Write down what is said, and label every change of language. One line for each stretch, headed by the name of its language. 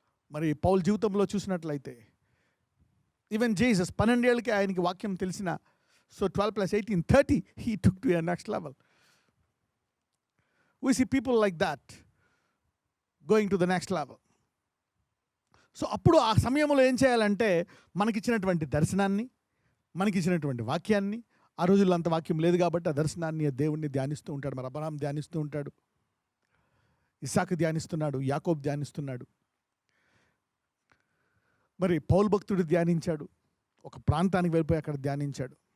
Telugu: మరి పౌల్ జీవితంలో చూసినట్లయితే
English: even Jesus
Telugu: 12 ఏళ్ళకి ఆయనకి వాక్యం తెలిసిన, so 12 + 18 30
English: he took to a next level. We see people like that going to the next level.
Telugu: So అప్పుడు ఆ సమయంలో ఏం చేయాలంటే, మనకిచ్చినటువంటి దర్శనాన్ని, మనకిచ్చినటువంటి వాక్యాన్ని, ఆ రోజుల్లో అంత వాక్యం లేదు కాబట్టి ఆ దర్శనాన్ని, ఆ దేవుణ్ణి ధ్యానిస్తూ ఉంటాడు. మరి అబ్రహాం ధ్యానిస్తూ ఉంటాడు, ఇస్సాకు ధ్యానిస్తున్నాడు, యాకోబు ధ్యానిస్తున్నాడు, మరి పౌలు భక్తుడు ధ్యానించాడు, ఒక ప్రాంతానికి వెళ్ళిపోయి అక్కడ ధ్యానించాడు.